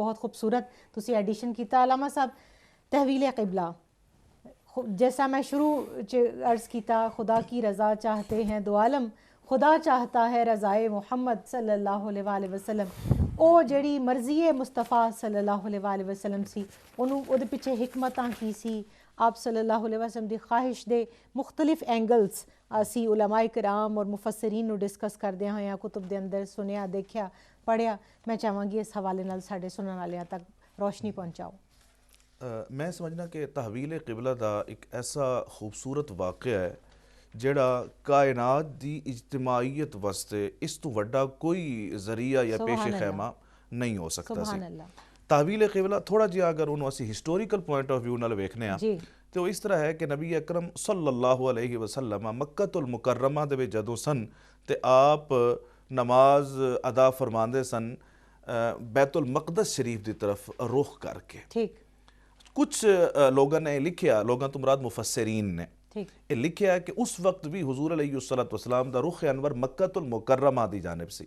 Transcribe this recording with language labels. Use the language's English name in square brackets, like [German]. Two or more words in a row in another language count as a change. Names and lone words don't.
[Punjabi] بہت خوبصورت تسی ایڈیشن کیتا علامہ صاحب. تحویل قبلہ جیسا میں شروع عرض کیتا، [Urdu] خدا کی رضا چاہتے ہیں دو عالم، خدا چاہتا ہے رضائے محمد [Arabic] صلی اللہ علیہ وآلہ وسلم. [Punjabi] او جڑی مرضی مصطفیٰ [Arabic] صلی اللہ علیہ وآلہ وسلم [Punjabi] سی انہوں او دے پیچھے حکمتاں کی سی، آپ [Arabic] صلی اللہ علیہ وسلم [Punjabi] دی خواہش دے مختلف اینگلز اسی علماء کرام اور مفسرین نو ڈسکس کردے ہوئے کتب دے اندر سنیا دیکھیا پڑھیا. میں چاہواں گی اس حوالے نال ساڈے سنن والیاں تک روشنی پہنچاؤ. میں سمجھنا کہ تحویل قبلہ دا ایک ایسا خوبصورت واقعہ ہے جڑا کائنات دی اجتماعیت واسطے اس تو وڈا کوئی ذریعہ یا پیش خیمہ نہیں ہو سکتا سی. تحویل قبلہ تھوڑا جی اگر انہوں اسی [English] historical point of view [Punjabi] نال ویکھنے ہیں تو اس طرح ہے کہ نبی اکرم [Arabic] صلی اللہ علیہ وسلم [Punjabi] مکۃ المکرمہ دے وچ جدوں سن تے آپ نماز ادا فرماندے سن بیت المقدس شریف دی طرف رخ کر کے. ٹھیک. کچھ لوگوں نے لکھیا، لوگوں تو مراد مفسرین نے یہ لکھیا ہے کہ اس وقت بھی حضور [Arabic] علیہ السلام [Punjabi] دا رخ انور مکۃ المکرمہ دی جانب سی.